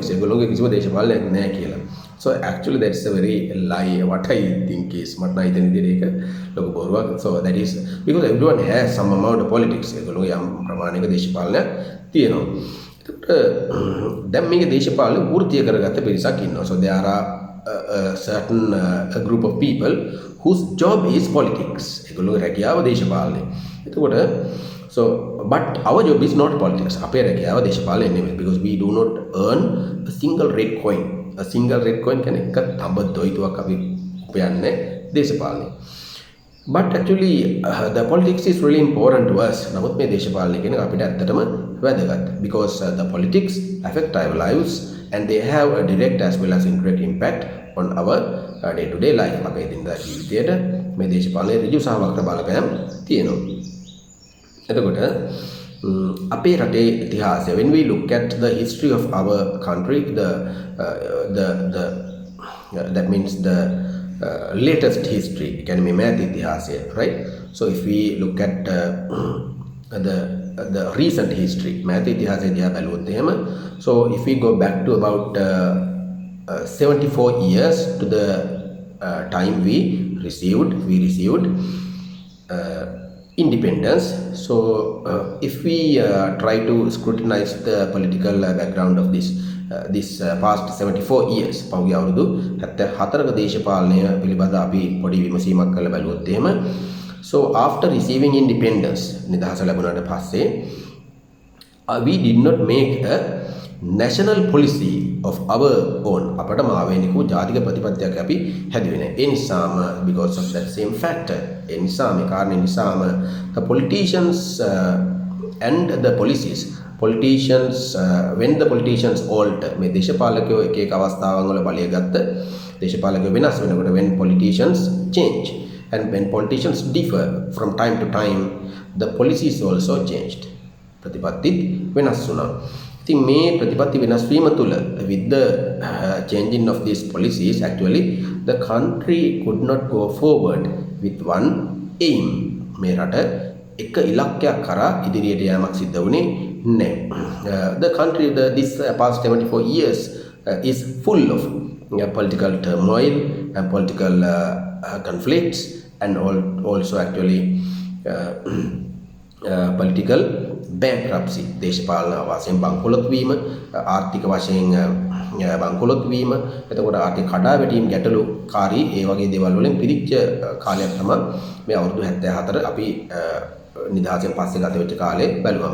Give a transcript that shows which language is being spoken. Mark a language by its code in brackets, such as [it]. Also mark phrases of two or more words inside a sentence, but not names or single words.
[si] ඒගොල්ලෝගේ කිසිම දේශපාලනයක් නැහැ කියලා. [en] So actually that's a very lie. What I think is [si] මට නම් හිතෙන විදිහට ඒක ලොකු බොරුවක්. [en] So that is because everyone has some amount of politics. [si] ඒගොල්ලෝගේ යම් ප්‍රමාණයක දේශපාලනයක් තියෙනවා. දැන් මේක දේශපාලන වෘත්තිය කරගත්ත පිරිසක් ඉන්නවා. [en] So there are a certain group of people whose job is politics. [si] ඒගොල්ලෝගේ රැකියාව දේශපාලනය. එතකොට [en] so but our job is not politics. [si] අපේ රැකියාව දේශපාලනය නෙමෙයි. [en] Because we do not earn a single red coin. A single red coin [si] කියන්නේ එක තඹ දොයිතුවක් අපි උපයන්නේ දේශපාලනය. [en] But actually the politics is really important to us. [si] නමුත් මේ දේශපාලනය කියන එක අපිට ඇත්තටම වැදගත්. [en] Because the politics affect our lives and they have a direct as well as indirect impact on our day to day life. [si] අපේ දිනදා ජීවිතයට මේ දේශපාලනයේ ඍජු සහ වක්‍ර බලපෑම් තියෙනවා. එතකොට අපේ රටේ ඉතිහාසය, [en] when we look at the history of our country, that means the latest history, [si] කියන්නේ මේ මෑත ඉතිහාසය, [en] right? So if we look at the recent history, [si] මෑත ඉතිහාසය දිහා බැලුවොත් එහෙම, [en] so if we go back to about 74 years to the time we received independence. So if we try to scrutinize the political background of this past 74 years, [si] පහුගිය අවුරුදු 74ක දේශපාලනය පිළිබඳ අපි පොඩි විමසීමක් කරලා බැලුවොත් එහෙම, [en] so after receiving independence, [si] නිදහස ලැබුණාට පස්සේ [en] we did not make a national policy of our own. [si] අපට මාවේනික ජාතික ප්‍රතිපත්තියක් අපි හැදුවේ නැහැ. ඒ නිසාම [en] because of that same factor, [si] ඒ නිසා මේ කාරණේ නිසාම [en] the politicians and the policies politicians when the politicians alter [si] මේ දේශපාලකයෝ එක එක අවස්ථාවන් වල බලය ගත්ත දේශපාලකයෝ වෙනස් වෙනකොට [en] when politicians change and when politicians differ from time to time the policies also changed [si] ප්‍රතිපත්තිත් වෙනස් වුණා. ඉතින් මේ ප්‍රතිපත්ති වෙනස් වීම තුළ [en] with the changing of these policies actually the country could not go forward with one aim. [si] මේ රට එක ඉලක්කයක් කරා ඉදිරියට යාමක් සිද්ධ වුණේ නැහැ. [en] The country this past 74 years is full of political turmoil and political conflicts and also actually political bankruptcy. [si] දේශපාලන වශයෙන් බංකොලොත් වීම, ආර්ථික වශයෙන් බංකොලොත් වීම, එතකොට ආර්ථික කඩාවැටීම් ගැටලුකාරී ඒ වගේ දේවල් වලින් පිරිච්ච කාලයක් තමයි මේ අවුරුදු 74 අපි නිදහසෙන් පස්සේ ගත වෙච්ච කාලේ බැලුවම.